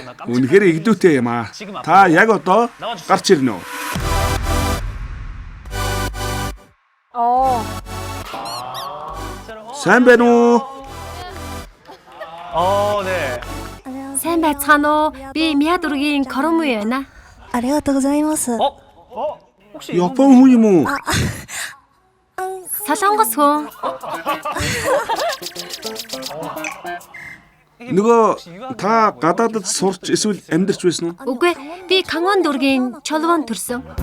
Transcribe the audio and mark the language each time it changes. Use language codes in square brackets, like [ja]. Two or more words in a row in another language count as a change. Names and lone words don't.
[mn] Үнэхээр игдүүтэй юм аа. Та яг одоо гарч ирнэ үү? Сайн байна уу? Сайн байцгаана уу? Би Миа дүүргийн Коруми байна. [ja] ありがとうございます。 [mn] Япон хүн юм уу? Солонгос хүн. Нөгөө та гадаадд сурч эсвэл амьдарч байсан уу? Үгүй, би Кангон дүүргийн Чолвон төрсөн.